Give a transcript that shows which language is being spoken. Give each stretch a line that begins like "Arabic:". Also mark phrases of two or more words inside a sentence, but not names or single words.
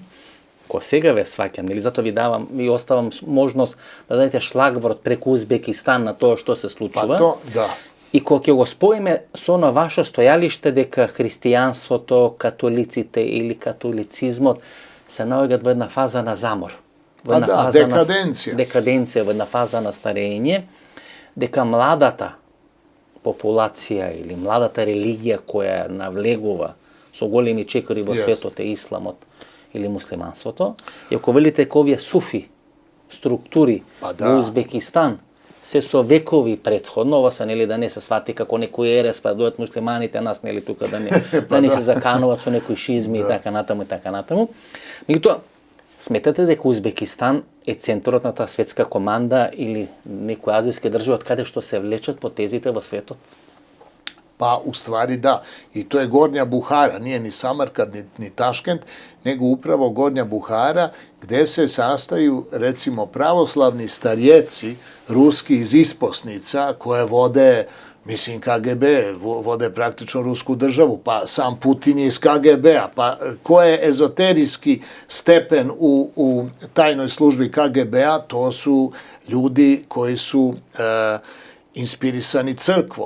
Macedonian: Ко сега ве сваќам, нели, зато ви оставам можност да дадете шлагворд преку Узбекистан на тоа што се случува. Па то, да. И кога ќе го споиме со на ваше стојалиште дека христијанството, католиците или католицизмот се наоѓаат во една фаза на замор
Serbian: Pa da, dekadencija.
Macedonian: Декаденција, една фаза на стареење, дека младата популација или младата религија која навлегува со големи чекори во светот е исламот или муслиманството. И ако велите ко овие суфи структури во Узбекистан се со векови претходно, ова се нели да не се свати како некој ерес, па дојат муслиманите нас нели тука да не се закануваат со некои шизми и така натаму и така натаму. Меѓутоа, сметате дека Узбекистан е центарот на таа светска команда или некои азијски држави од каде што се влечат потезите во светот?
Serbian: Pa u stvari da, i to je Gornja Buhara, nije ni Samarkand ni Taškent, nego upravo Gornja Buhara gde se sastaju recimo pravoslavni starjeci ruski iz isposnica koje vode, mislim KGB, vode praktično rusku državu, pa sam Putin je iz KGB-a, pa ko je ezoterijski stepen u tajnoj službi KGB-a, to su ljudi koji su inspirisani crkvom.